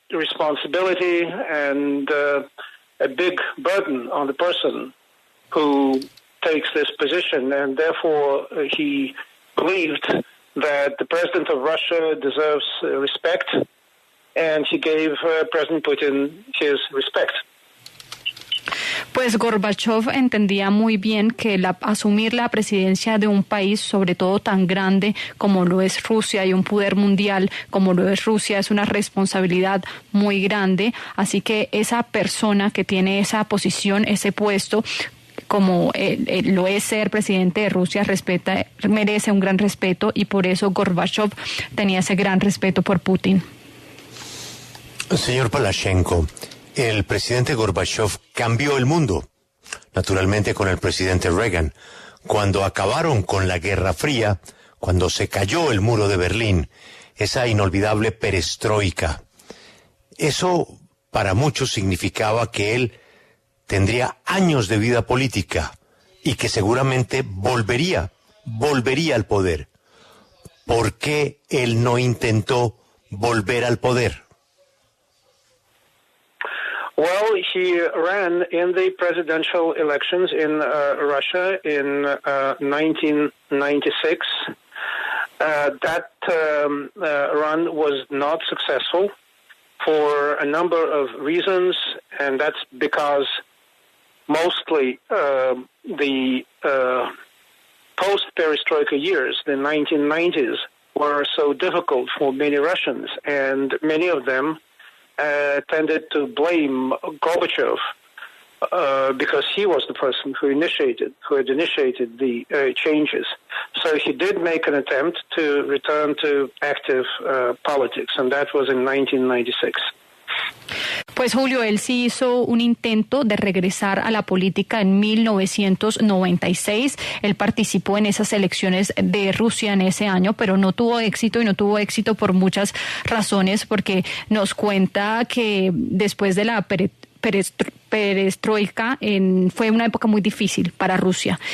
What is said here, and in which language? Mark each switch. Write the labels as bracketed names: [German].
[English] responsibility and a big burden on the person who takes this position, and therefore he believed that the president of Russia deserves respect, and he gave President Putin his respect. [Spanish] Pues Gorbachev entendía muy bien que asumir la presidencia de un país, sobre todo tan grande como lo es Rusia, y un poder mundial como lo es Rusia, es una responsabilidad muy grande. Así que esa persona que tiene esa posición, ese puesto, como lo es ser presidente de Rusia, merece un gran respeto, y por eso Gorbachev tenía ese gran respeto por Putin. Señor Palaszczuk, el presidente Gorbachev cambió el mundo, naturalmente con el presidente Reagan. Cuando acabaron con la Guerra Fría, cuando se cayó el muro de Berlín, esa inolvidable perestroika, eso para muchos significaba que él tendría años de vida política y que seguramente volvería al poder. ¿Por qué él no intentó volver al poder? [English] Well, he ran in the presidential elections in Russia in 1996. That run was not successful for a number of reasons, and that's because mostly the post-perestroika years, the 1990s, were so difficult for many Russians, and many of them tended to blame Gorbachev because he was the person who had initiated the changes. So he did make an attempt to return to active politics, and that was in 1996. [Spanish] Pues Julio, él sí hizo un intento de regresar a la política en 1996. Él participó en esas elecciones de Rusia en ese año, pero no tuvo éxito, y no tuvo éxito por muchas razones, porque nos cuenta que después de la perestroika fue una época muy difícil para Rusia.